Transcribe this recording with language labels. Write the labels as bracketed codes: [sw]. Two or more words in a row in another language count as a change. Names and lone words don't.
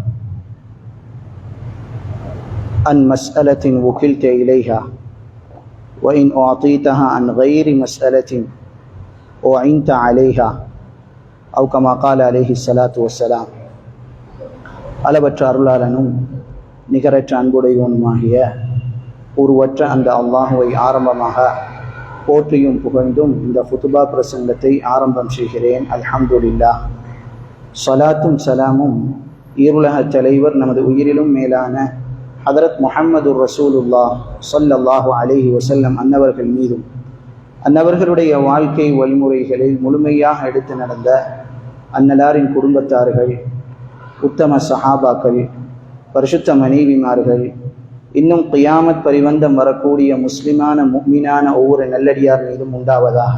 [ar] عن مسألة وكلت إليها وإن أعطيتها عن غير مسألة أعنت عليها أو كما قال عليه الصلاة والسلام. [ta] அளவற்ற அருளாளனும் நிகரற்ற அன்புடையவனுமாகிய உருவற்ற அந்த அல்லாஹுவை ஆரம்பமாக போற்றியும் புகழ்ந்தும் இந்த ஃபுதுபா பிரசங்கத்தை ஆரம்பம் செய்கிறேன். அல்ஹம்துலில்லாஹ். ஸலாத்தும் சலாமும் ஈருலக தலைவர் நமது உயிரிலும் மேலான ஹதரத் முஹம்மது ரசூலுல்லாஹ் [ar] صلى الله عليه وسلم [ta] அன்னவர்கள் மீதும் அன்னவர்களுடைய வாழ்க்கை வழிமுறைகளை முழுமையாக எடுத்து நடந்த அன்னலாரின் குடும்பத்தார்கள், உத்தம சஹாபாக்கள், பரிசுத்த மனைவிமார்கள், இன்னும் கியாமத் பரிவந்தம் வரக்கூடிய முஸ்லிமான முஃமினான ஒவ்வொரு நல்லடியார் மீதும் உண்டாவதாக.